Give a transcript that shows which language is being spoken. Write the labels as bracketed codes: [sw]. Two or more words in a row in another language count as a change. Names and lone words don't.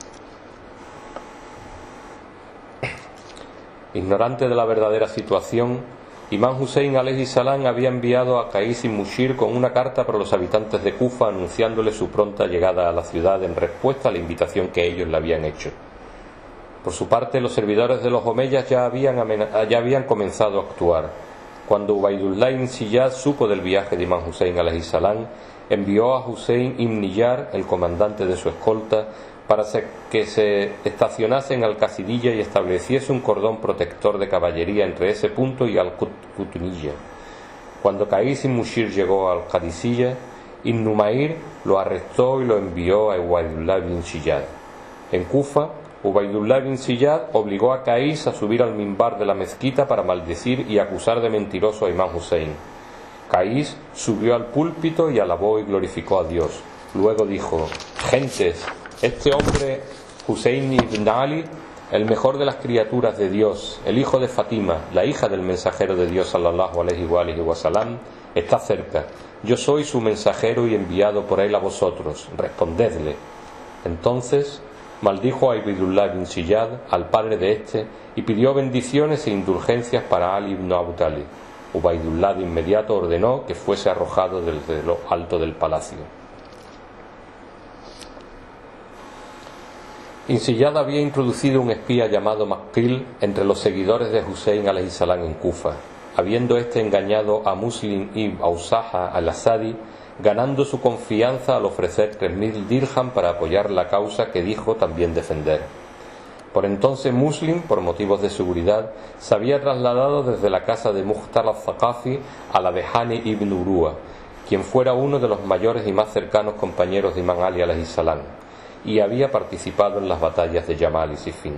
[es] Ignorante de la verdadera situación, Imam Hussein [ar] عليه السلام [es] había enviado a Qais ibn Mushir con una carta para los habitantes de Kufa, anunciándole su pronta llegada a la ciudad en respuesta a la invitación que ellos le habían hecho. Por su parte, los servidores de los omeyas ya habían comenzado a actuar. Cuando Ubaydullah ibn Ziyad supo del viaje de Imam Hussein [ar] عليه السلام, [es] envió a Hussein ibn Niyar, el comandante de su escolta, para que se estacionase en Al-Qasidiyya y estableciese un cordón protector de caballería entre ese punto y Al-Qutniyya. Cuando Qais ibn Mushir llegó a Al-Qadisiyya, Ibn Numayr lo arrestó y lo envió a Ubaydullah ibn Ziyad. En Kufa, Ubaydullah ibn Ziyad obligó a Qais a subir al minbar de la mezquita para maldecir y acusar de mentiroso a Imam Hussein. Qais subió al púlpito y alabó y glorificó a Dios. Luego dijo: Gentes, este hombre, Hussein ibn Ali, el mejor de las criaturas de Dios, el hijo de Fátima, la hija del mensajero de Dios [ar] صلى الله عليه وسلم, [es] está cerca. Yo soy su mensajero y enviado por él a vosotros. Respondedle. Entonces maldijo a Ubaydullah ibn Ziyad, al padre de este, y pidió bendiciones e indulgencias para Ali ibn Abu Talib. Ubaydullah de inmediato ordenó que fuese arrojado desde lo alto del palacio. Insiyad había introducido un espía llamado Maqil entre los seguidores de Hussein alayhi salam en Kufa, habiendo éste engañado a Muslim ibn Ausaha al-Asadi, ganando su confianza al ofrecer 3.000 dirham para apoyar la causa que dijo también defender. Por entonces Muslim, por motivos de seguridad, se había trasladado desde la casa de Mukhtar al-Thaqafi a la de Hani ibn Urua, quien fuera uno de los mayores y más cercanos compañeros de Imam Ali [ar] عليه السلام, [es] y había participado en las batallas de Yamal y Siffin.